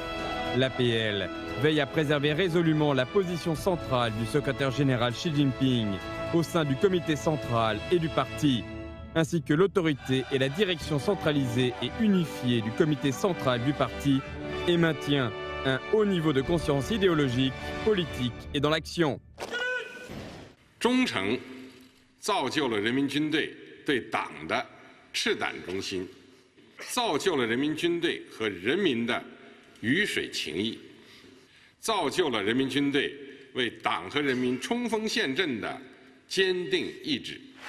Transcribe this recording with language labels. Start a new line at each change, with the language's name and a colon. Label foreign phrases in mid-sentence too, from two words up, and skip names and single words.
French: L'APL veille à préserver résolument la position centrale du secrétaire général Xi Jinping au sein du comité central et du parti, ainsi que l'autorité et la direction centralisée et unifiée du comité central du parti et maintient un haut niveau de conscience idéologique, politique et dans l'action.
Chinese: 忠诚造就了人民军队对党的赤胆忠心，造就了人民军队和人民的鱼水情谊，造就了人民军队为党和人民冲锋陷阵的坚定意志。